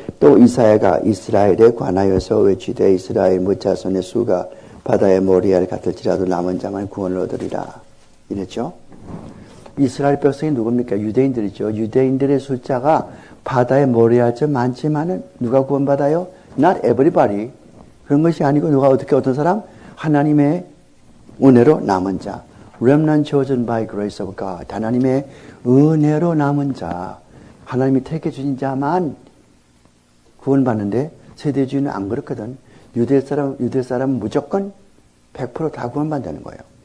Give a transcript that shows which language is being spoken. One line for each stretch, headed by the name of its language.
Korean: 또 이사야가 이스라엘에 관하여서 외치되 이스라엘 무자손의 수가 바다의 모리알 같을지라도 남은 자만 구원을 얻으리라. 이랬죠. 이스라엘 백성이 누굽니까? 유대인들이죠. 유대인들의 숫자가 바다의 모리알처럼 많지만은 누가 구원받아요?
English: Not everybody.
Korean: 그런 것이 아니고 누가 어떤 사람? 하나님의 은혜로 남은 자.
English: Remnant chosen by grace of God.
Korean: 하나님의 은혜로 남은 자. 하나님이 택해 주신 자만 구원받는데 세대주의는 안 그렇거든. 유대 사람은 무조건 100% 다 구원받는다는 거예요.